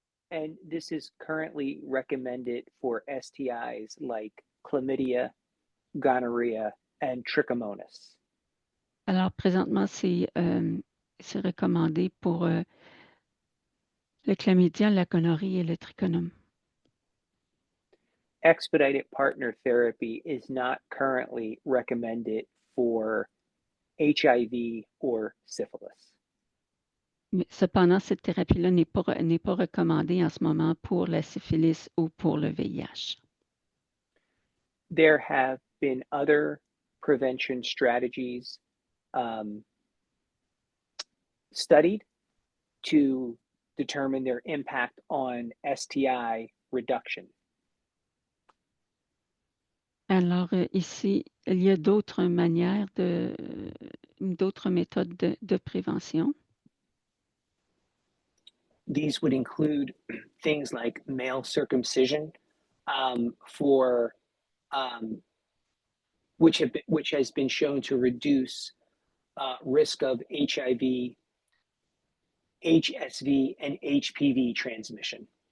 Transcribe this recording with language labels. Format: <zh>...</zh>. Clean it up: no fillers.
<en>And this is currently recommended for STIs like chlamydia, gonorrhea, and trichomonas.</en> <fr>Alors, présentement, c'est recommandé pour le chlamydia, la gonorrhée et le trichonome.</fr> <en>Expedited partner therapy is not currently recommended for HIV or syphilis.</en> <fr>Mais cependant, cette thérapie-là n'est pas recommandée en ce moment pour la syphilis ou pour le VIH.</fr> <en>There have been other prevention strategies studied to determine their impact on STI reduction.</en> <fr>Alors, ici, il y a d'autres manières d'autres méthodes de prévention.</fr> <en>These would include things like male circumcision for which has been shown to reduce risk of HIV, HSV, and HPV transmission.</en>